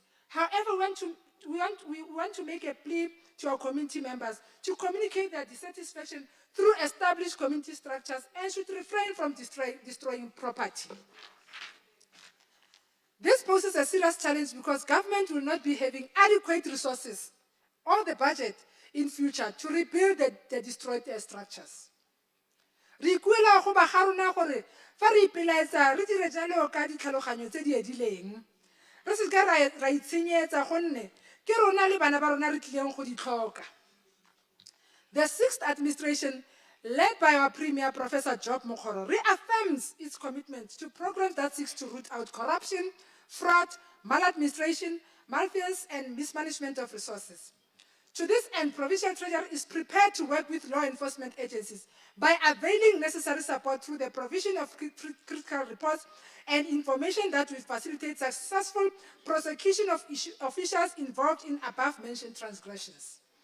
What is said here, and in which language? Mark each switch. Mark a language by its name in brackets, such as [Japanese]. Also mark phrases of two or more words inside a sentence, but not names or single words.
[English] However, we want to make a plea to our community members to communicate their dissatisfaction through established community structures and should refrain from destroying property. This poses a serious challenge because government will not be having adequate resources or the budget in future to rebuild the destroyed structures. [Tswana] Re ikuela go ba ga rona gore fa re ipelaetsa re dire jalo ka ditlhaloganyo tse di edileng. Re se ka ra itshenyetsa gonne ke rona le bana ba rona re tlileng go di tlhoka. [English] The sixth administration, led by our Premier, Professor Job Mokgoro, reaffirms its commitment to programs that seek to root out corruption, fraud, maladministration, malfeasance, and mismanagement of resources. To this end, Provincial Treasury is prepared to work with law enforcement agencies by availing necessary support through the provision of critical reports and information that will facilitate successful prosecution of officials involved in above-mentioned transgressions.